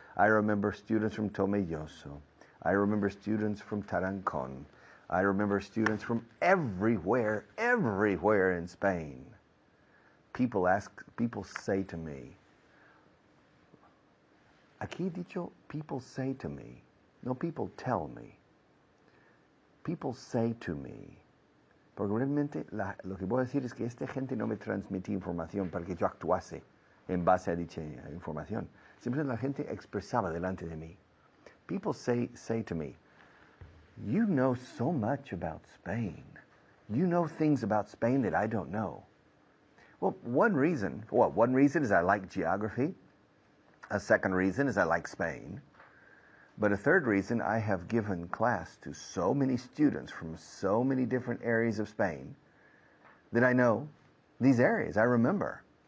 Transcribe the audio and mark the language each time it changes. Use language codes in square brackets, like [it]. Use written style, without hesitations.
[en] I remember students from Tomelloso. I remember students from Tarancon. I remember students from everywhere in Spain. People say to me, [es] aquí dicho, [en] people say to me, no, people tell me. People say to me, [es] porque realmente lo que puedo decir es que esta gente no me transmitía información para que yo actuase en base a dicha información. Simplemente la gente expresaba delante de mí. [en] People say to me, you know so much about Spain. You know things about Spain that I don't know. Well, one reason is I like geography. A second reason is I like Spain. But a third reason, I have given class to so many students from so many different areas of Spain that I know these areas. I remember.